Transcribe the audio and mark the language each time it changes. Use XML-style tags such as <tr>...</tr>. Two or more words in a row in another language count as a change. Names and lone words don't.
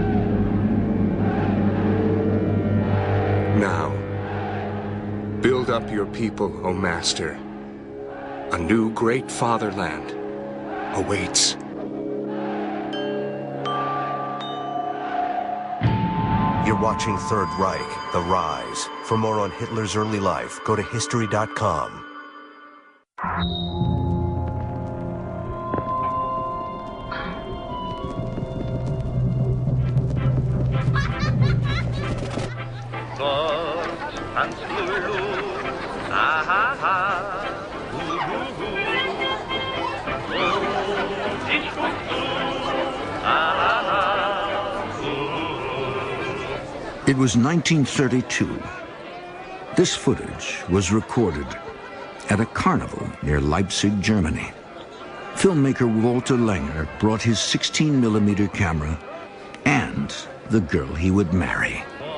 <en>Now, build up your people, O Master. A new great fatherland awaits. You're watching Third Reich, The Rise. For more on Hitler's early life, go to history.com.</en> <de>Dort tanzt Lulu, ha ha ha, hu hu hu. Und ich guck zu, ha ha ha, hu hu.</de> <en>It was 1932. This footage was recorded at a carnival near Leipzig, Germany. Filmmaker Walter Langer brought his 16mm camera and the girl he would marry.</en>